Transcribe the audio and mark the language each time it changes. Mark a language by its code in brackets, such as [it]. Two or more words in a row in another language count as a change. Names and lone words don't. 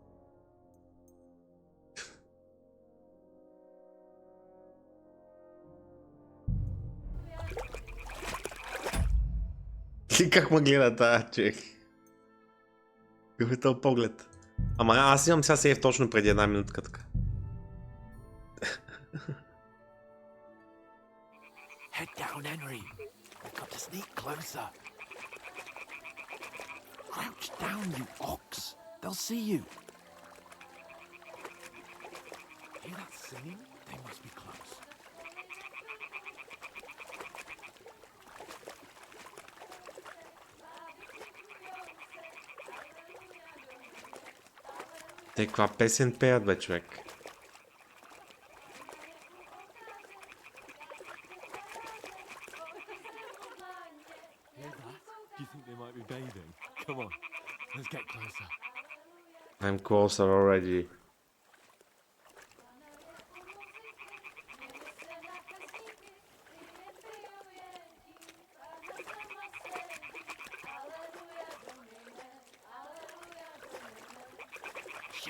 [bg] Ти как ме гледа тая човек? Какъв е този поглед? Ама аз имам сега сейф точно преди една минутка така. [en] Head down, Henry. We've got to sneak closer. Crouch down, you ox. They'll see you. Hear that singing? They must be close. [bg] Те каква песен пеят, бе, човек? [en] Hear that? Do you think they might be bathing? Come on, let's get closer. I'm closer already. Shit!